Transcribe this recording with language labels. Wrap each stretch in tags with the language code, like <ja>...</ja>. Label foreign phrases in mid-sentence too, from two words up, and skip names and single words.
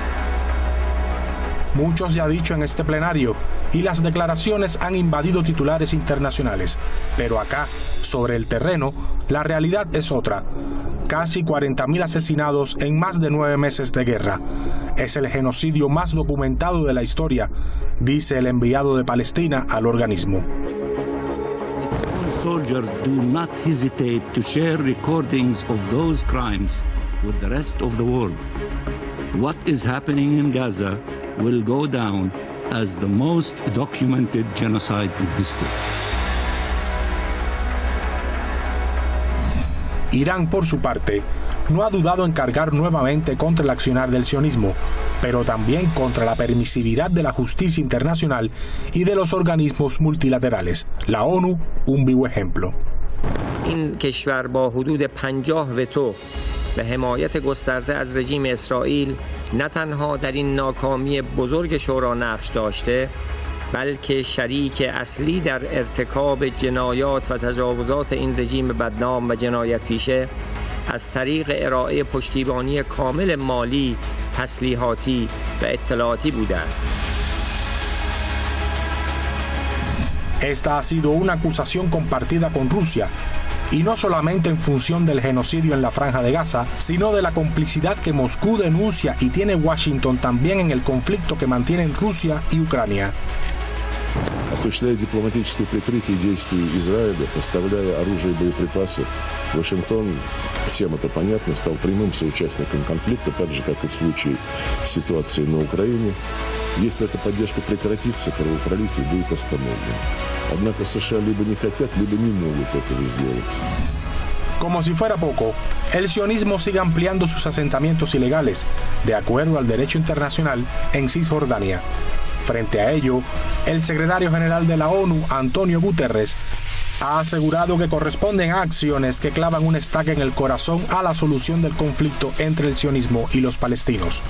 <es>Mucho se ha dicho en este plenario y las declaraciones han invadido titulares internacionales, pero acá, sobre el terreno, la realidad es otra. Casi 40.000 asesinados en más de 9 meses de guerra. Es el genocidio más documentado de la historia, dice el enviado de Palestina al organismo.</es> <en>Soldiers do not hesitate to share recordings of those crimes with the rest of the world. What is happening in Gaza will go down as the most documented genocide in history.</en> <es>Irán, por su parte, no ha dudado en cargar nuevamente contra el accionar del sionismo, pero también contra la permisividad de la justicia internacional y de los organismos multilaterales. La ONU, un vivo ejemplo.</es> <fa>این کشور با حدود 50 وتو به حمایت گسترده از رژیم اسرائیل نه تنها در این ناکامی بزرگ شورا نقش داشته، بلکه شریک اصلی در ارتکاب جنایات و تجاوزات این رژیم بدنام و جنایت پیشه از طریق ارائه پشتیبانی کامل مالی، تسلیحاتی و اطلاعاتی بوده است.</fa> <es>Esta ha sido una acusación compartida con Rusia, y no solamente en función del genocidio en la Franja de Gaza, sino de la complicidad que Moscú denuncia y tiene Washington también en el conflicto que mantienen Rusia y Ucrania.</es> <ru>Осуществляя дипломатическое прикрытие действий Израиля, поставляя оружие и боеприпасы, Вашингтон, всем это понятно, стал прямым соучастником конфликта, так же, как и в случае с ситуацией на Украине. Если эта поддержка прекратится, кровопролитие будет остановлено. Однако США либо не хотят, либо не могут этого сделать.</ru> <es>Como si fuera poco, el sionismo sigue ampliando sus asentamientos ilegales, de acuerdo al derecho internacional, en Cisjordania. Frente a ello, el secretario general de la ONU, Antonio Guterres, ha asegurado que corresponden a acciones que clavan un estaca en el corazón a la solución del conflicto entre el sionismo y los palestinos.</es>